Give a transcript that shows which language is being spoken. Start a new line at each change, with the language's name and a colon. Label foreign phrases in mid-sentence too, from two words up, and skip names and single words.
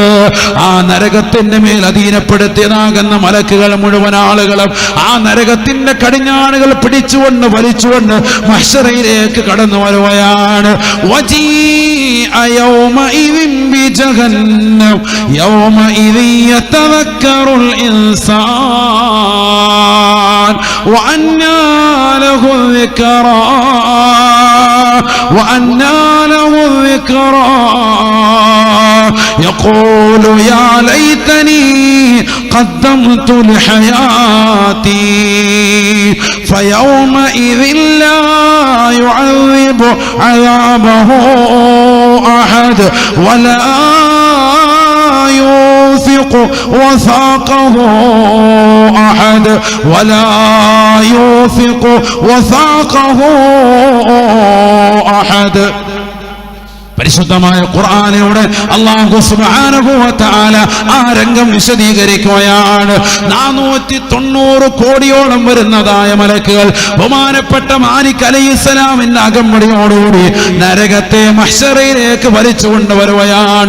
Malayalam: ആ നരകത്തിന്റെ മേൽ അധീനപ്പെടുത്തിയതാകുന്ന മലക്കുകൾ മുഴുവൻ ആളുകളും ആ നരകത്തിന്റെ കടിഞ്ഞാണുകൾ പിടിച്ചുകൊണ്ട് വലിച്ചുകൊണ്ട് മഹ്ശറയിലേക്ക് കടന്നു വരുകയാണ്.
Arabic: وجيء يومئذ بجهنم يومئذ يتذكر الإنسان وأنى له الذكرى وأنى له الذكرى يقول يا ليتني قدمت لحياتي فيومئذ لا يعذب عذابه أحد ولا يوثق وثاقه أحد ولا يوثق وثاقه أحد.
Malayalam: പരിശുദ്ധമായ ഖുർആനിലൂടെ
Arabic: الله سبحانه وتعالى
Malayalam: ആ രംഗം വിശദീകരിക്കുകയാണ്. 490 കോടിയോളം വരുന്നതായ മലക്കുകൾ ബഹുമാനപ്പെട്ട മാലിക് അലൈഹിസ്സലാമിന്റെ അകമ്പടിയോടുകൂടി നരകത്തെ മഹ്ശറിലേക്ക് വലിച്ചു കൊണ്ടുവരുകയാണ്.